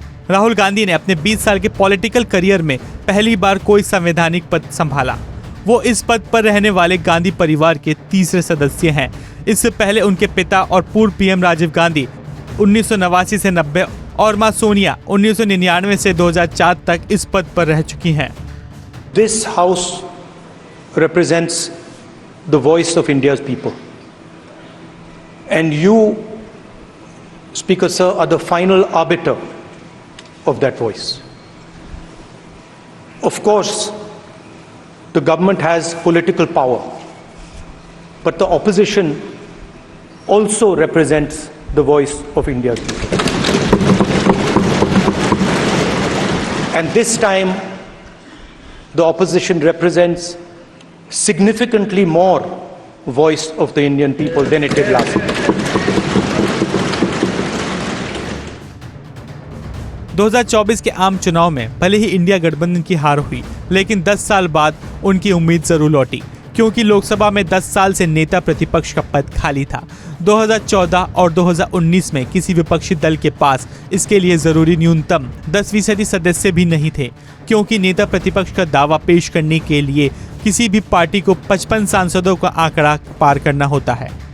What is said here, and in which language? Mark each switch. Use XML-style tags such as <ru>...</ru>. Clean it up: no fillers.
<hi>राहुल गांधी ने अपने 20 साल के पॉलिटिकल करियर में पहली बार कोई संवैधानिक पद संभाला। वो इस पद पर रहने वाले गांधी परिवार के तीसरे सदस्य हैं। इससे पहले उनके पिता और पूर्व पीएम राजीव गांधी 1989 से 90 और मां सोनिया 1999 से 2004 तक इस पद पर रह चुकी हैं।</hi> <en>This house represents the voice of India's people, and you, Speaker Sir, are the final arbiter of that voice. Of course, the government has political power, but the opposition also represents the voice of India's people. And this time, the opposition represents significantly more voice of the Indian people than it did last year.</en> <hi>2024 के आम चुनाव में भले ही India गठबंधन की हार हुई, लेकिन 10 साल बाद उनकी उम्मीद जरूर लौटी, क्योंकि लोकसभा में 10 साल से नेता प्रतिपक्ष का पद खाली था। 2014 और 2019 में किसी विपक्षी दल के पास इसके लिए जरूरी न्यूनतम 10% सदस्य भी नहीं थे, क्योंकि नेता प्रतिपक्ष का दावा पेश करने के लिए किसी भी पार्टी को 55 सांसदों का आंकड़ा पार करना होता है।</hi>